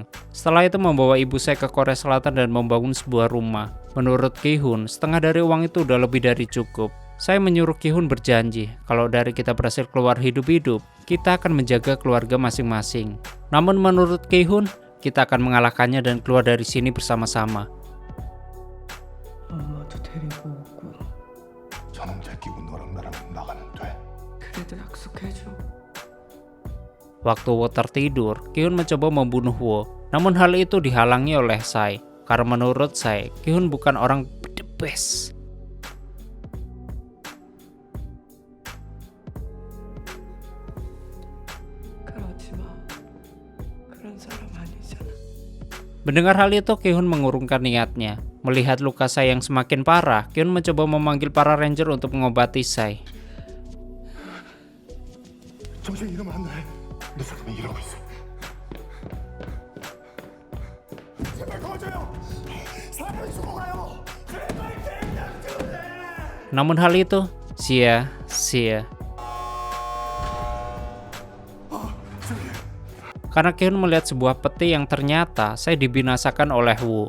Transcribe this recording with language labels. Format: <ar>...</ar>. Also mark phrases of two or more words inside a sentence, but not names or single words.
<id>Setelah itu membawa ibu saya ke Korea Selatan dan membangun sebuah rumah. Menurut Ki-hun, setengah dari uang itu udah lebih dari cukup. Saya menyuruh Ki-hun berjanji, kalau dari kita berhasil keluar hidup-hidup, kita akan menjaga keluarga masing-masing. Namun menurut Ki-hun, kita akan mengalahkannya dan keluar dari sini bersama-sama.</id> <ko>엄마도 데리고 오고 저놈 제끼고 너랑 나랑 나가면 돼. 그래도 약속해줘.</ko> <id>Waktu Wo tertidur, Ki-hun mencoba membunuh Wo. Namun hal itu dihalangi oleh Sai. Karena menurut Sai, Ki-hun bukan orang</id> <en>the best.</en> <ko>그러지 마. 그런 사람 아니잖아.</ko> <id>Mendengar hal itu, Ki-hun mengurungkan niatnya. Melihat luka Sai yang semakin parah, Ki-hun mencoba memanggil para ranger untuk mengobati Sai.</id> <ko>정신 잃으면 안 돼. 내 사람이 이러고 있어. 제발</ko> <id>Namun hal itu sia-sia. Karena Ki-hun melihat sebuah peti yang ternyata saya dibinasakan oleh Woo.</id>